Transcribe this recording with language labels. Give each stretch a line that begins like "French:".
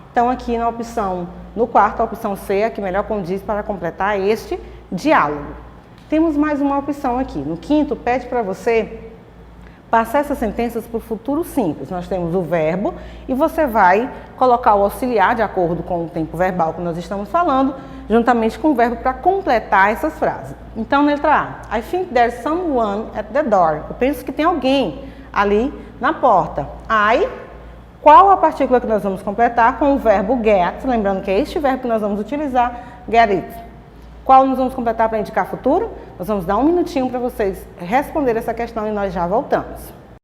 Portuguese: Então, aqui na opção, no quarto, a opção C é a que melhor condiz para completar este diálogo. Temos mais uma opção aqui. No quinto, pede para você passar essas sentenças para o futuro simples. Nós temos o verbo e você vai colocar o auxiliar de acordo com o tempo verbal que nós estamos falando, juntamente com o verbo para completar essas frases. Então, letra A.
English: I think there's someone at the door.
Portuguese: Eu penso que tem alguém ali na porta. Qual a partícula que nós vamos completar com o verbo get? Lembrando que é este verbo que nós vamos utilizar, get it. Qual nós vamos completar para indicar futuro? Nós vamos dar um minutinho para vocês responderem essa questão e nós já voltamos.